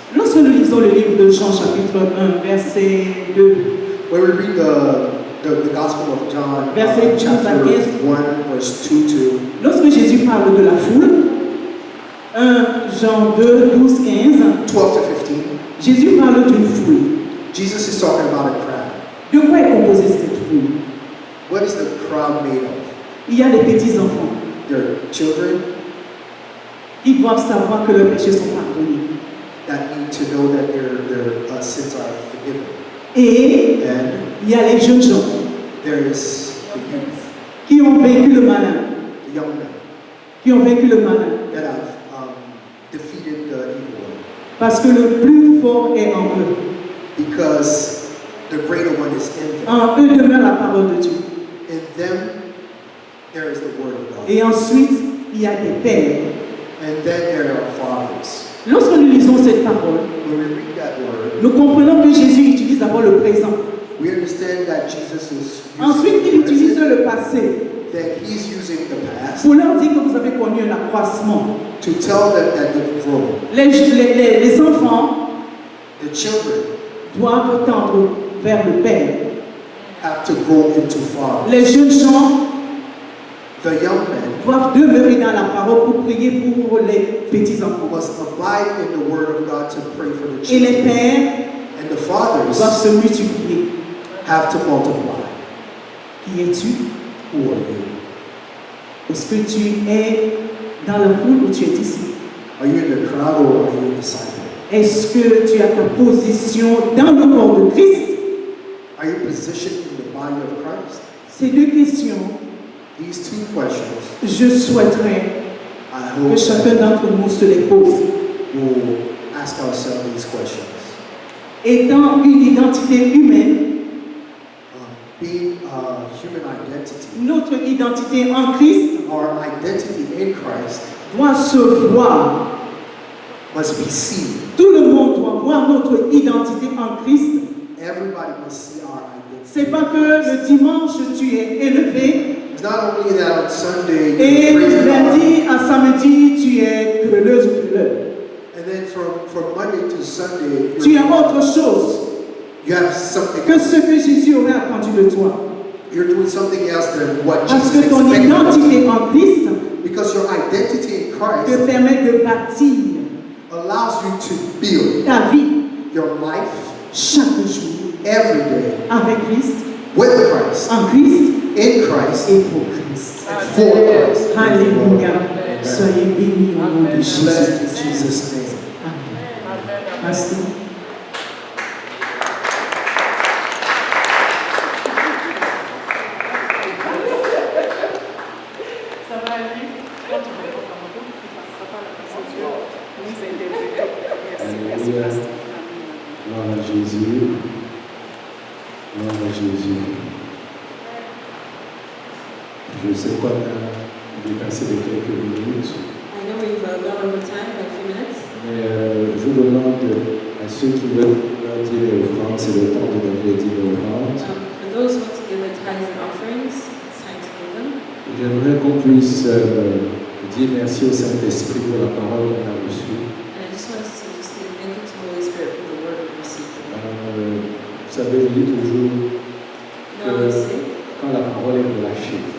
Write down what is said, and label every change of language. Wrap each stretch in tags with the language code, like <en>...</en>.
<fr>Lorsque nous lisons le livre de Jean chapitre 1, verset 2,</fr> <en>When we read the Gospel of John,</en> <fr>Verset 12 à 15.</fr> <en>1, verse 2 to</en> <fr>lorsque Jésus parle de la foule, 1 Jean 2, 12, 15,</fr> <en>12 to 15,</en> <fr>Jésus parle d'une foule.</fr> <en>Jesus is talking about a crowd.</en> <fr>De quoi est composée cette foule?</fr> <en>What is the crowd made of?</en> <fr>Il y a des petits-enfants.</fr> <en>They're children</en> <fr>Ils doivent savoir que leurs péchés sont pardonnés.</fr> <en>that need to know that their sins are forgiven.</en> <fr>Et</fr> <en>And</en> <fr>il y a les jeunes gens</fr> <en>there is the youth,</en> <fr>qui ont vaincu le malin,</fr> <en>the young men</en> <fr>qui ont vaincu le malin.</fr> <en>that have defeated the evil one.</en> <fr>Parce que le plus fort est en eux.</fr> <en>Because the greater one is in them.</en> <fr>En eux demeure la parole de Dieu.</fr> <en>In them, there is the word of God.</en> <fr>Et ensuite, il y a des pères.</fr> <en>And then there are fathers.</en> <fr>Lorsque nous lisons cette parole,</fr> <en>When we read that word,</en> <fr>nous comprenons que Jésus utilise d'abord le présent.</fr> <en>we understand that Jesus is</en> <fr>Ensuite, il</fr> <en>using the</en> <fr>utilise</fr> <en>present,</en> <fr>le passé</fr> <en>that he's using the past</en> <fr>pour leur dire que vous avez connu un accroissement.</fr> <en>to tell them that they've grown.</en> <fr>Les enfants</fr> <en>The children</en> <fr>doivent tendre vers le Père.</fr> <en>have to grow into fathers.</en> <fr>Les jeunes gens</fr> <en>The young men</en> <fr>doivent demeurer dans la parole pour prier pour les petits-enfants.</fr> <en>must abide in the word of God to pray for the</en> <fr>Et les</fr> <en>children.</en> <fr>pères</fr> <en>And the fathers</en> <fr>doivent se multiplier.</fr> <en>have to multiply.</en> <fr>Qui es-tu?</fr> <en>Who are you?</en> <fr>Est-ce que tu es dans la foule ou tu es ici?</fr> <en>Are you in the crowd or are you a disciple?</en> <fr>Est-ce que tu as ta position dans le corps de Christ?</fr> <en>Are you positioned in the body of Christ?</en> <fr>Ces deux questions,</fr> <en>These two questions,</en> <fr>je souhaiterais</fr> <en>I</en> <fr>que</fr> <en>hope</en> <fr>chacun d'entre nous se les pose.</fr> <en>we'll ask ourselves these questions.</en> <fr>Étant une identité humaine,</fr> <en>Being a human identity,</en> <fr>notre identité en Christ</fr> <en>our identity in Christ</en> <fr>doit se voir.</fr> <en>must be seen.</en> <fr>Tout le monde doit voir notre identité en Christ.</fr> <en>Everybody must see our identity.</en> <fr>C'est pas que le dimanche tu es élevé</fr> <en>It's not only that on Sunday</en> <fr>et</fr> <en>you praise God,</en> <fr>lundi à samedi tu es querelleuse ou querelleur.</fr> <en>and then from Monday to Sunday</en> <fr>Tu as autre chose</fr> <en>you have something.</en> <fr>que ce que Jésus aurait attendu de toi.</fr> <en>You're doing something else than what</en> <fr>Parce</fr> <en>Jesus</en> <fr>que ton</fr> <en>expected.</en> <fr>identité en Christ</fr> <en>Because your identity in</en> <fr>Christ permet de bâtir</fr> <en>allows you to build</en> <fr>ta vie</fr> <en>your life</en> <fr>chaque jour</fr> <en>every day</en> <fr>avec Christ,</fr> <en>with Christ,</en> <fr>en Christ</fr> <en>in Christ,</en> <fr>et pour Christ.</fr> <en>and for Christ.</en> <fr>Alléluia. Soyez bénis au nom de</fr> <en>Blessed in</en> <fr>Jésus.</fr> <en>Jesus' name.</en> <fr>Amen. Merci. Ça va aller. Quand tu vas pas comme tu ne passeras pas la présence de nous interpréter. Merci. Alléluia. Merci. Gloire à Jésus. Gloire à Jésus. Je sais qu'on a dépassé de quelques minutes,</fr> <en>I know we've gone over time by a few minutes,</en> <fr>mais je demande à ceux qui veulent leur dire les offrandes, c'est le temps de donner les dîmes et offrandes.</fr> <en>for those who want to give their tithes and offerings, it's time to give them.</en> <fr>J'aimerais qu'on puisse dire merci au Saint-Esprit pour la parole qu'on a reçue.</fr> <en>And I just want us to just say thank you to the Holy Spirit for the word we've received today.</en> <fr>Vous savez, je dis toujours,</fr> <en>You know, I always say,</en> <fr>quand la parole est relâchée,</fr>